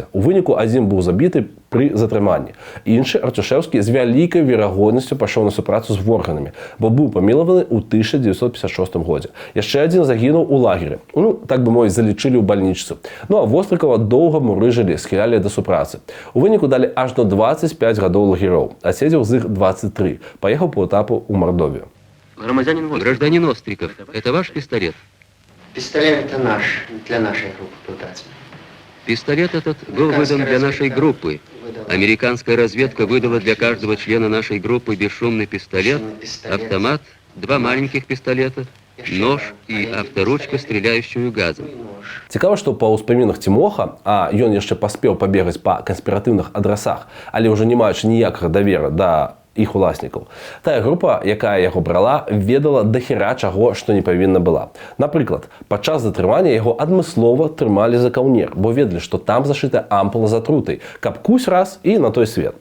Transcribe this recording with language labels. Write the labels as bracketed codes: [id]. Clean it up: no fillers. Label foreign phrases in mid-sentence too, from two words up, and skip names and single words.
[be] У выніку адзін быў забіты пры затрыманні. Іншы, Артюшэўскі, з вялікай верагоднасцю пайшоў на супрацу з ворганамі, бо быў памілаваны ў 1956 годзе. Яшчэ адзін загінуў у лагеры. Ну, так бы мовіць, залічылі ў бальнічцы. Ну а Вострыкава доўга мурыжылі, схілялі да супрацы. У выніку далі аж до 25 гадоў лагероў, а седзеў з іх 23. [ru] Поехал по этапу у Мордовию. Гражданин Остриков, это ваш пистолет? Пистолет это наш, для нашей группы пытаться. Пистолет этот был выдан для нашей группы. Американская разведка выдала для каждого члена нашей группы бесшумный пистолет, автомат, 2 маленьких пистолета, нож и авторучка, стреляющую газом. [be] Цікава, што па ўспамінах Цімоха, а ён яшчэ паспеў пабегаць па канспіратыўных адрасах, але ўжо не маючы ніякага давера да іх уласнікаў. Тая група, якая яго брала, ведала дахера чаго, што не павінна была. Напрыклад, падчас затрымання яго адмыслова трымалі за каўнер, бо ведалі, што там зашыта ампула з атрутай, каб кусь раз і на той свет.